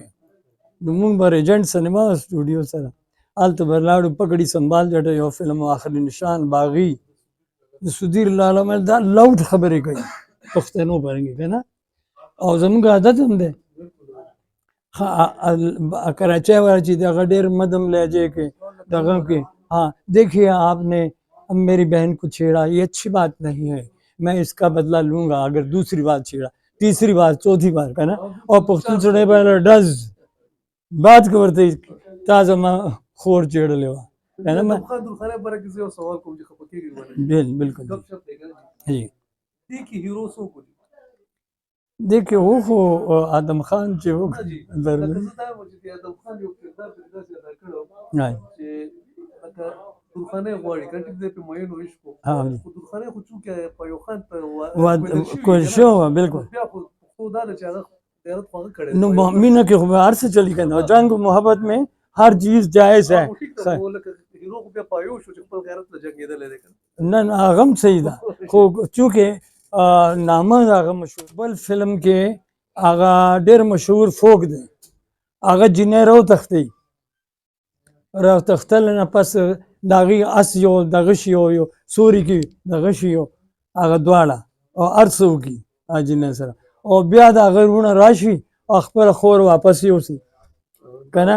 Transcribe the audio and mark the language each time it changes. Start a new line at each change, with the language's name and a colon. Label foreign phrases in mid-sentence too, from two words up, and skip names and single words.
Pashto: نو مونږ به ریجنټ سینما سټوډیو سره هلته به لاړو، پکړی سنبھال جټه یو فلم آخري نشان باغی د سودیر لالا مل دا لاؤډ خبرې کوي پښتنو باندې که نه. او زموږ عادت هم دی
Urdu: کراچی والا
Pashto: چې دغه ډېر مدم لهجے کې دغه کې
Urdu: ہاں دیکھیے آپ نے میری بہن کو چھیڑا، یہ اچھی بات نہیں ہے، میں اس کا بدلہ لوں گا اگر دوسری بار چھیڑا، تیسری بار چوتھی بار
Pashto: که نه. او پښتون سړی باندې ډز بات که ورته تا زما خور چیړلې وه که نه. بالکل جی.
Urdu: دیکھیے وہ
Pashto: خو آدم خان چې و کوشش وه بالکل. نو مینه کې خو به هر څه چلی که نه،
Urdu: جنگ و محبت میں ہر چیز جائز ہے.
Pashto: نه نه هغه هم صحیح ده، خو چونکې نامه د هغه مشهور بل فلم کې هغه ډېر مشهور فوک دی، هغه جینۍ راوتښتل نه پس د هغې اس یو دغه شي یو سوري کې دغه شي هغه دواړه او هر څه وکړي هغه جینۍ سره، او بیا د هغه وروڼه راشي او خپله خور واپس یوسي که نه.